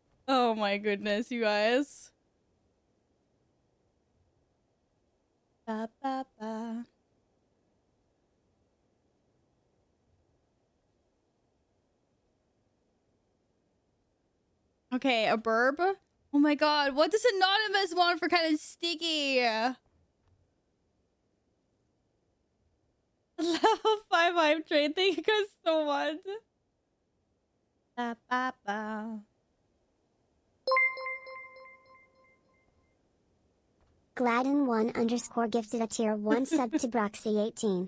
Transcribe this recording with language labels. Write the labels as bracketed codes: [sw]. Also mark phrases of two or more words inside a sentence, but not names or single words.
[en] Oh my goodness, you guys. Ba, ba, ba. Okay, a burb. Oh my god, what does Anonymous want for kind of sticky? Level 5 hype train. Thank you guys so much. Ba, ba, ba. Gladden1_ gifted a tier 1 sub to Broxy18.